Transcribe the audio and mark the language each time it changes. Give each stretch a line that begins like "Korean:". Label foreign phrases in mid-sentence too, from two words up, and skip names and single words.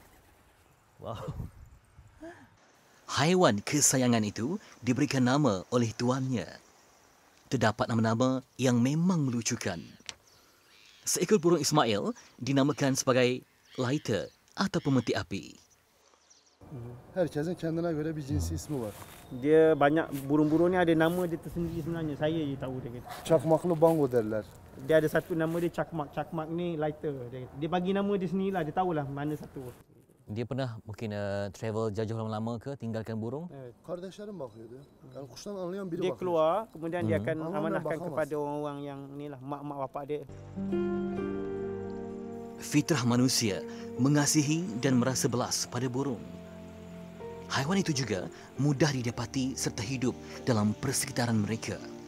Malay: Wow. Haiwan kesayangan itu diberikan nama oleh tuannya. Terdapat nama-nama yang memang melucukan. Seekor burung Ismail dinamakan sebagai lighter atau pemetik api.
Turkish: Herkesin kendine göre bir cinsi ismi var.
Malay: Dia banyak burung-burung ni ada nama dia tersendiri sebenarnya. Saya je tahu dia kata.
Turkish: Çakmaklı bango derler.
Malay: Dia ada satu nama dia cakmak. Cakmak ni lighter dia kata. Dia bagi nama dia sendirilah. Dia tahulah mana satu. Dia pernah mungkin travel jauh lama-lama ke tinggalkan burung?
Turkish: Kardeşlerim bakıyordu. Yani kuştan anlayan biri
Malay: Dia
Turkish: bakıyor.
Malay: keluar, kemudian dia akan Amanah amanahkan
Turkish: bakamaz.
Malay: kepada orang-orang yang inilah mak-mak bapak dia. Fitrah manusia mengasihi dan merasa belas pada burung. Haiwan itu juga mudah didapati serta hidup dalam persekitaran mereka.